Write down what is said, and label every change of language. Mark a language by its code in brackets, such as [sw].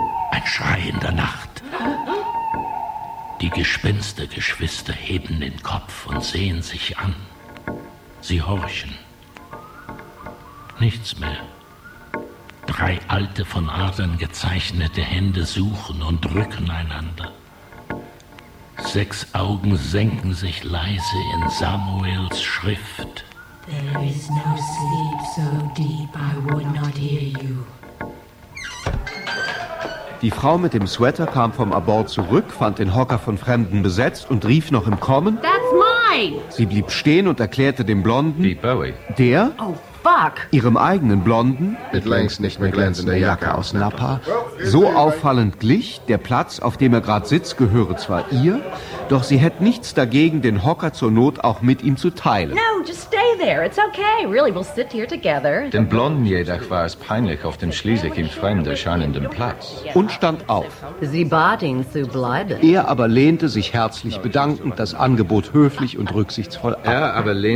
[de] Ein Schrei in der Nacht. Die Gespenstergeschwister heben den Kopf und sehen sich an. Sie horchen. Nichts mehr. Drei alte, von Adern gezeichnete Hände suchen und drücken einander. Sechs Augen senken sich leise in Samuels Schrift. [en] There is no sleep so deep, I would not hear you. [de] Die Frau mit dem Sweater kam vom Abort zurück, fand den Hocker von Fremden besetzt und rief noch im Kommen. [en] That's mine! [de] Sie blieb stehen und erklärte dem Blonden, Deep Bowie, der, [en] oh fuck, [de] ihrem eigenen Blonden, mit längst nicht mehr glänzender Jacke aus Napa, so auffallend glich, der Platz, auf dem er gerade sitzt, gehöre zwar ihr, doch sie hätte nichts dagegen, den Hocker zur Not auch mit ihm zu teilen. [en] No, just stay there, it's okay, really, we'll sit here together. [de] Den Blonden jedoch war es peinlich, auf dem schließlich ihm fremde scheinenden Platz. Und stand auf. Sie bat ihn zu bleiben. Er aber lehnte sich herzlich bedankend, das Angebot höflich und rücksichtsvoll ab.